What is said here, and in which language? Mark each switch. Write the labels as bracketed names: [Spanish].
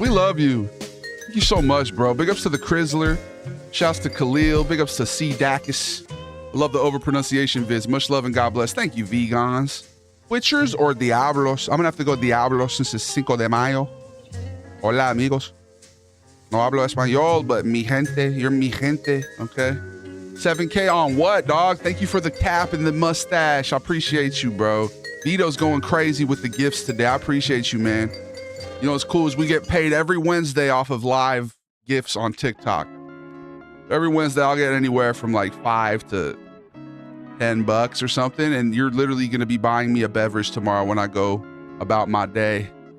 [English] We love you. Thank you so much, bro. Big ups to the Crizzler. Shouts to Khalil. Big ups to C. Dacus. I love the overpronunciation vids. Much love and God bless. Thank you, vegans. Twitchers or Diablos? I'm going to have to go Diablos since it's Cinco de Mayo. [Spanish] Hola, amigos. No hablo español, [English] but [Spanish] mi gente. [English] You're [Spanish] mi gente, [English] okay? 7K on what, dog? Thank you for the cap and the mustache. I appreciate you, bro. Vito's going crazy with the gifts today. I appreciate you, man. You know what's cool is we get paid every Wednesday off of live gifts on TikTok. Every Wednesday I'll get anywhere from like $5 to $10 or something, and you're literally going to be buying me a beverage tomorrow when I go about my day.